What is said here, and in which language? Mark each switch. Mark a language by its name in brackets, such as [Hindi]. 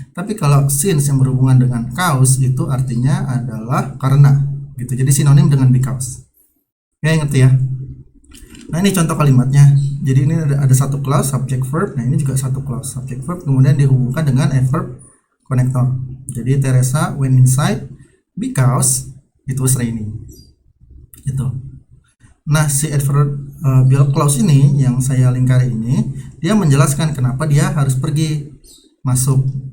[Indonesian] Tapi kalau since yang berhubungan dengan cause itu artinya adalah karena gitu. Jadi sinonim dengan because. Ya, ngerti ya? Nah, ini contoh kalimatnya. Jadi ini ada satu clause subject verb. Nah, ini juga satu clause subject verb kemudian dihubungkan dengan adverb connector. Jadi [English] Teresa went inside because it was raining. [Indonesian] Gitu. Nah, si adverbial clause ini yang saya lingkari ini, dia menjelaskan kenapa dia harus pergi masuk.